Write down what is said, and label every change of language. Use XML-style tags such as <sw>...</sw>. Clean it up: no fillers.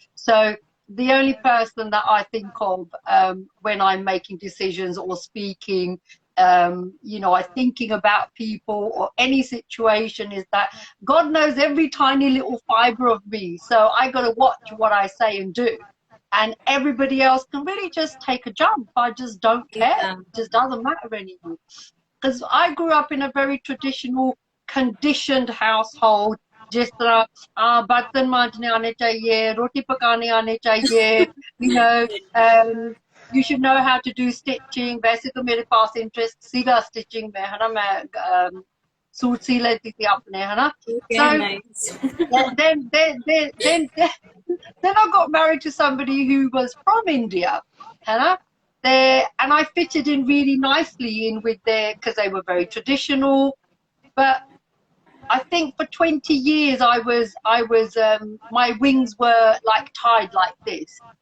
<en>So the only person that I think of when I'm making decisions or speaking, I'm thinking about people or any situation, is that God knows every tiny little fiber of me. So I got to watch what I say and do. And everybody else can really just take a jump. I just don't care. Yeah. It just doesn't matter anymore. Because I grew up in a very traditional, conditioned household.</en> <hi>जिस तरह बर्तन मांजने आने चाहिए, रोटी पकाने आने चाहिए,</hi> <en>you should know how to do stitching.</en> <hi>वैसे तो मेरे पास interest सीधा stitching में है ना, मैं सूट सी लेती थी अपने, है ना.</hi> <en>So nice. Then I got married to somebody who was from India, है ना. And I fitted in really nicely in with because they were very traditional, but I think for 20 years I was my wings were like tied like this.</en>